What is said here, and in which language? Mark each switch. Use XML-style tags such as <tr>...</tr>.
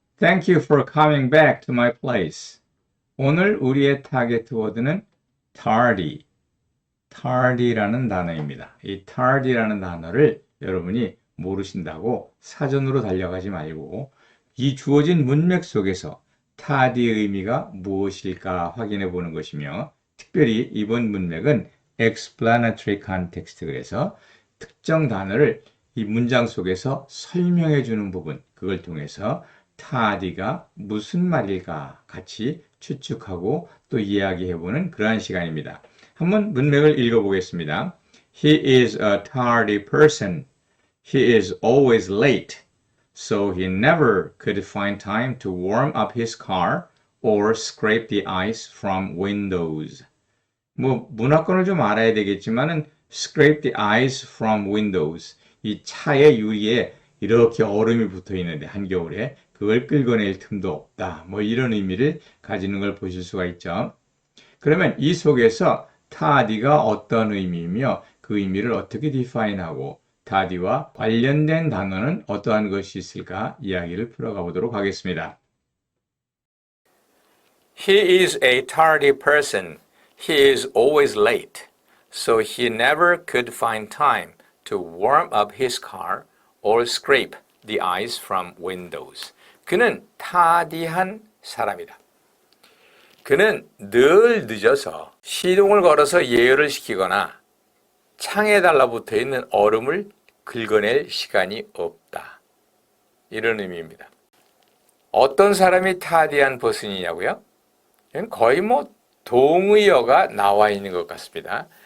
<en>Thank you for coming back to my place.</en> <ko>오늘 우리의 타겟 워드는 tardy라는 단어입니다. 이 tardy라는 단어를 여러분이 모르신다고 사전으로 달려가지 말고 이 주어진 문맥 속에서 tardy의 의미가 무엇일까 확인해 보는 것이며 특별히 이번 문맥은</ko> <en>explanatory context</en> <ko>그래서 특정 단어를 이 문장 속에서 설명해 주는 부분, 그걸 통해서 타디가 무슨 말일까 같이 추측하고 또 이야기해 보는 그러한 시간입니다. 한번 문맥을 읽어보겠습니다.</ko> <en>He is a tardy person. He is always late. So he never could find time to warm up his car or scrape the ice from windows.</en> <ko>문화권을 좀 알아야 되겠지만은</ko> <en>scrape the ice from windows.</en> <ko>이 차의 유리에 이렇게 얼음이 붙어 있는데 한겨울에 그걸 끌어낼 틈도 없다. 이런 의미를 가지는 걸 보실 수가 있죠. 그러면 이 속에서 타디가 어떤 의미이며 그 의미를 어떻게 디파인하고 타디와 관련된 단어는 어떠한 것이 있을까 이야기를 풀어가 보도록 하겠습니다.</ko> <en>He is a tardy person. He is always late. So he never could find time to warm up his car or scrape the ice from windows.</en> <ko>그는 타디한 사람이다. 그는 늘 늦어서 시동을 걸어서 예열을 시키거나 창에 달라붙어 있는 얼음을 긁어낼 시간이 없다. 이런 의미입니다. 어떤 사람이 타디한 퍼슨이냐고요? 거의 동의어가 나와 있는 것 같습니다.</ko>